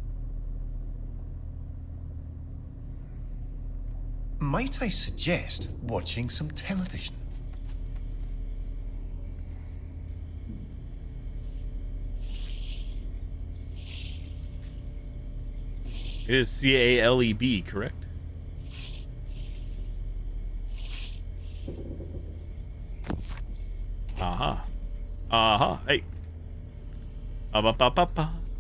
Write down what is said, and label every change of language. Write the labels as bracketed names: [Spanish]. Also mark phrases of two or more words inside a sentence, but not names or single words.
[English] Might I suggest watching some television? It is C-A-L-E-B, correct? Aha. Aha. Hey. Ba-ba-ba-ba-ba.